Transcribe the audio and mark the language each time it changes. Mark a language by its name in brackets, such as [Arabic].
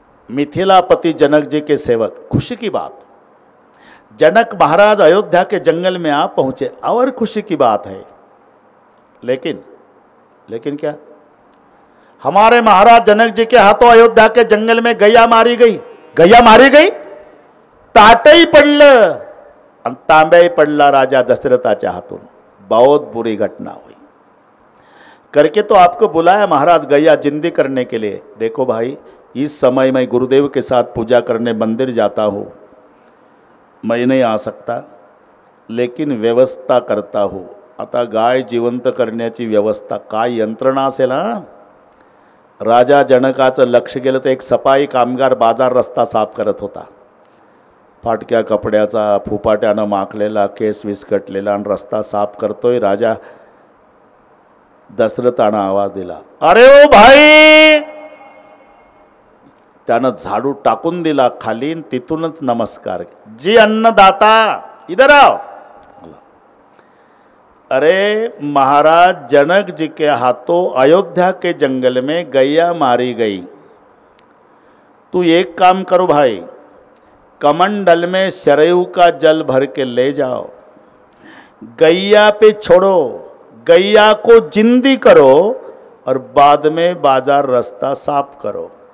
[Hindi] मिथिलापति जनक जी के सेवक. खुशी की बात, जनक महाराज अयोध्या के जंगल में आ पहुंचे और खुशी की बात है. लेकिन क्या? हमारे महाराज जनक जी के हाथों अयोध्या के जंगल में गैया मारी गई. गैया मारी गई? [Marathi] ताटही पडलं आणि तांब्याही पडला राजा दशरथाच्या हाथों. [Hindi] बहुत बुरी घटना हुई. करके तो आपको बुलाया महाराज गैया जिंदी करने के लिए. देखो भाई, इस समय मैं गुरुदेव के साथ पूजा करने मंदिर जाता हूँ, मैं नहीं आ सकता, लेकिन व्यवस्था करता हूँ. [Marathi] आता गाय जिवंत करण्याची व्यवस्था काय यंत्रणा असेल ना. राजा जनकाचं लक्ष गेलं तर एक सफाई कामगार बाजार रस्ता साफ करत होता. फाटक्या कपड्याचा, फुपाट्यानं माखलेला, केस विस्कटलेला आणि रस्ता साफ करतोय. राजा दशरथानं आवाज दिला, अरे ओ भाई. त्यानं झाडू टाकून दिला खाली, तिथूनच नमस्कार. [Hindi] जी अन्नदाता, इधर आओ. अरे महाराज जनक जी के हाथों अयोध्या के जंगल में गैया मारी गई. तू एक काम करो भाई, कमंडल में सरयू का जल भर के ले जाओ, गैया पे छोड़ो, गैया को जिंदी करो और बाद में बाजार रास्ता साफ करो.